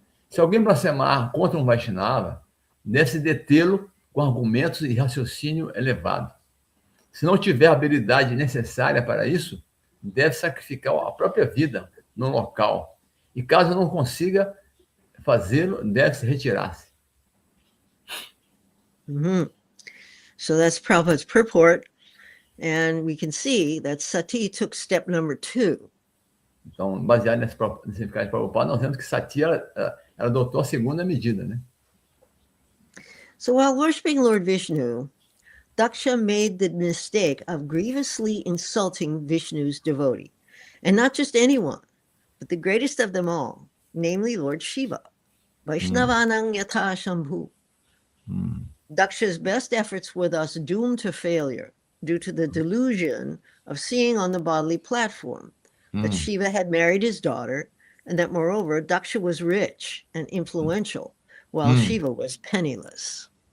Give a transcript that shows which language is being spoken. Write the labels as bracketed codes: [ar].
[pt] Se alguém blasfemar contra um Vaishnava, deve-se detê-lo com argumentos e raciocínio elevado. Se não tiver a habilidade necessária para isso, deve sacrificar a própria vida no local. E caso não consiga fazê-lo, deve-se retirar-se. Mm-hmm. [en] So that's Prabhupada's purport. And we can see that Sati took step number 2. [pt] Então, baseado nesse significado de Prabhupada, nós vemos que Sati ela adotou a segunda medida, né? [en] So while worshiping Lord Vishnu, Daksha made the mistake of grievously insulting Vishnu's devotee. And not just anyone, but the greatest of them all, namely Lord Shiva. [sa] Vaishnavanang yatha shambhu. [en] Daksha's best efforts were thus doomed to failure due to the delusion of seeing on the bodily platform that Shiva had married his daughter, and that moreover, Daksha was rich and influential, while Shiva was penniless.